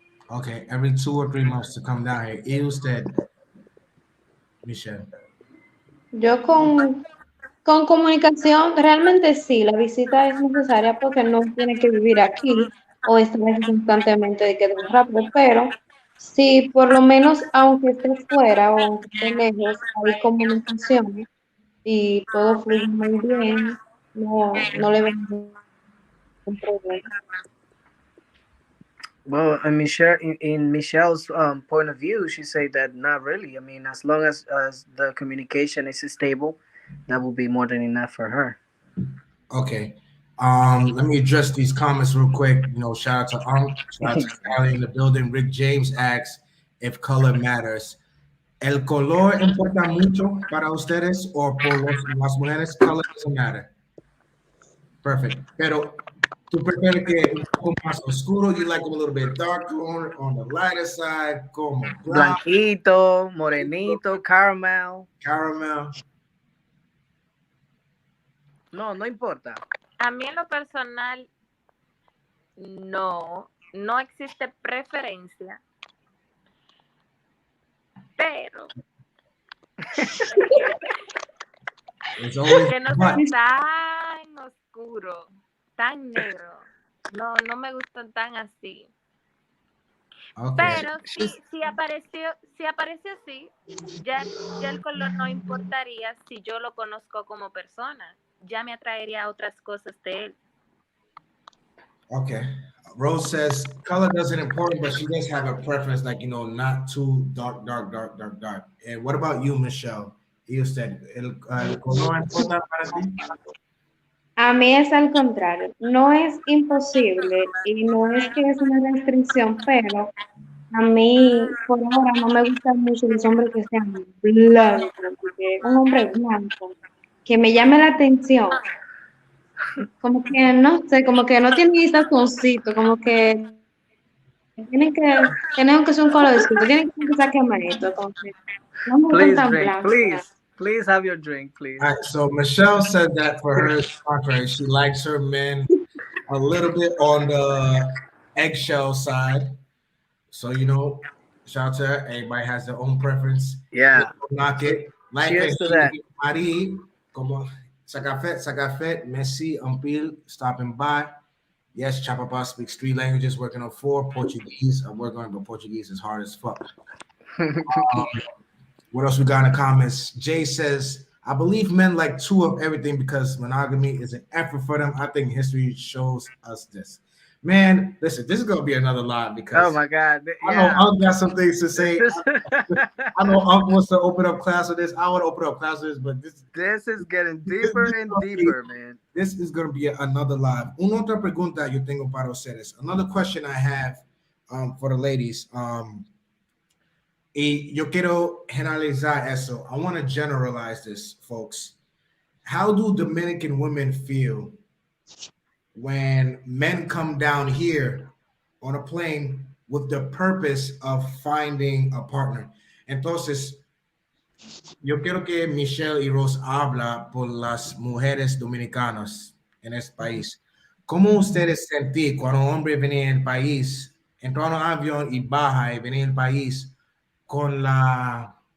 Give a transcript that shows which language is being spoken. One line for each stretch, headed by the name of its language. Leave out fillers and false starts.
English: Okay, every 2 or 3 months to come down here.
Spanish: Y usted, Michelle. Yo con comunicación, realmente sí, la visita es necesaria porque no tiene que vivir aquí o estar constantemente de que es rápido, pero sí, por lo menos aunque esté fuera o aunque esté lejos, hay comunicación y todo fluye muy bien, no le veo ningún problema.
English: Well, in Michelle's point of view, she said that not really. I mean, as long as the communication is stable, that will be more than enough for her. Okay. Let me address these comments real quick. You know, shout out to shout out to Sally in the building. Rick James asks if color matters.
Spanish: ¿El color importa mucho para ustedes o por las mujeres?
English: Color doesn't matter. Perfect.
Spanish: Pero tú prefieres que un poco más oscuro,
English: you like them a little bit darker on the lighter side, como brown,
Spanish: Blanquito, morenito, caramel. No importa. A mí en lo personal no existe preferencia, pero que no sea tan oscuro, tan negro. No me gustan tan así.
English: Okay.
Spanish: Pero si apareció así, ya el color no importaría si yo lo conozco como persona. Ya me atraería otras cosas de él.
English: Okay. Rose says color doesn't important, but she does have a preference, like, you know, not too dark. And what about you, Michelle? You said
Spanish: el color importa para ti? A mí es al contrario, no es imposible y no es que es una restricción, pero a mí por ahora no me gustan mucho los hombres que sean blancos, porque un hombre blanco que me llame la atención, como que no sé, como que no tiene ese sazoncito, como que tienen que tener que ser un color distinto, tienen que empezar quemadito, como que no me gustan tan blancos.
English: Please have your drink, please. All right, so Michelle said that for her, it's contrary. She likes her men a little bit on the eggshell side. So, you know, shout out to her. Everybody has their own preference. Yeah. Knock it. Like Cheers to that. Marie, como Sagafet, Messi, Ampil, stopping by. Yes, Chapapa speaks 3 languages, working on 4. Portuguese. I'm working on, but Portuguese is hard as fuck. What else we got in the comments? Jay says, I believe men like two of everything because monogamy is an effort for them. I think history shows us this. Man, listen, this is gonna be another live Oh because my God! I know Yeah. Unc got some things to say. This, I know Unc wants to open up class with this. I want to open up class with this, but this is getting this, deeper this, and deeper, man. this is going to be another live.
Spanish: Una otra pregunta yo tengo para ustedes.
English: Another question I have for the ladies.
Spanish: Y yo quiero generalizar eso.
English: I want to generalize this, folks. How do Dominican women feel when men come down here on a plane with the purpose of finding a partner?
Spanish: Entonces, yo quiero que Michelle y Rose habla por las mujeres dominicanas en este país. ¿Cómo ustedes sentí cuando un hombre venía en el país, entró en un avión y baja y venía en el país con la